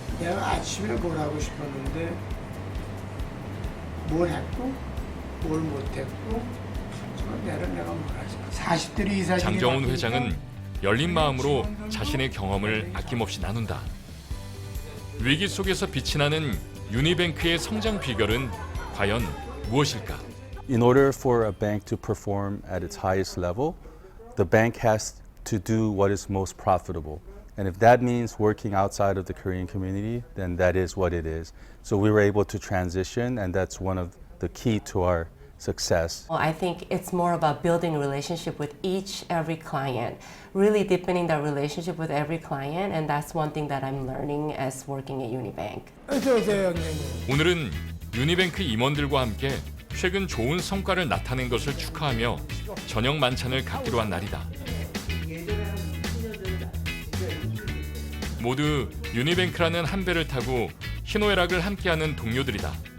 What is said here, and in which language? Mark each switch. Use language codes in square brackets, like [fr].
[ko] 내가 아침에 뭘 하고 싶었는데 뭘 했고 뭘 못했고 정말 내가 뭘 하지. 40대로 이사진이 장정원 바뀌니까 회장은 열린 마음으로 자신의 경험을 아낌없이 나눈다. 위기 속에서 빛이 나는 유니뱅크의 성장 비결은 과연 무엇일까? [en] In order for a bank to perform at its highest level, the bank has to do what is most profitable. And if that means working outside of the Korean community, then that is what it is. So we were able to transition, and that's one of the key to our success. Well, I think it's more about building a relationship with every client, really deepening that relationship with every client, and that's one thing that I'm learning as working at Unibank. [ko] 어서오세요, 형님. 오늘은 유니뱅크 임원들과 함께 최근 좋은 성과를 나타낸 것을 축하하며 저녁 만찬을 갖기로 한 날이다. 모두 유니뱅크라는 한 배를 타고 희노애락을 함께하는 동료들이다.